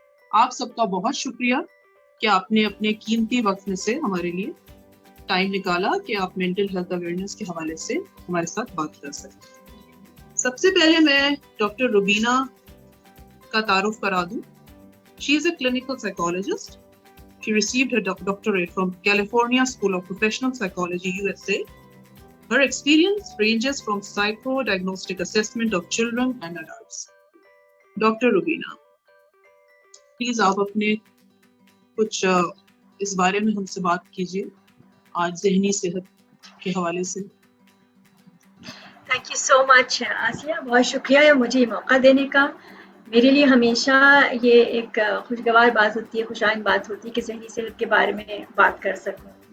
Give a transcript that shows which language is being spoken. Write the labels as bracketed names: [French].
[Hindi] आप सबका बहुत शुक्रिया कि आपने अपने कीमती वक्त में से हमारे लिए टाइम निकाला कि आप मेंटल हेल्थ अवेयरनेस के हवाले से हमारे साथ बात कर सकें। सबसे पहले मैं डॉक्टर रुबीना का तारुफ करा दूं। [English] She is a clinical psychologist. She received her doctorate from California School of Professional Psychology, USA. Her experience ranges from psycho-diagnostic assessment of children and adults. Dr. [Hindi] Rubina, please आप अपने कुछ इस बारे में हमसे बात कीजिए आज ज़हनी सेहत के हवाले से। [English] thank you so much [Hindi] आसिया, बहुत शुक्रिया मुझे ये मौका देने का। मेरे लिए हमेशा ये एक खुशगवार बात होती है, खुशाइन बात होती है कि ज़हनी सेहत के बारे में बात कर सकूं।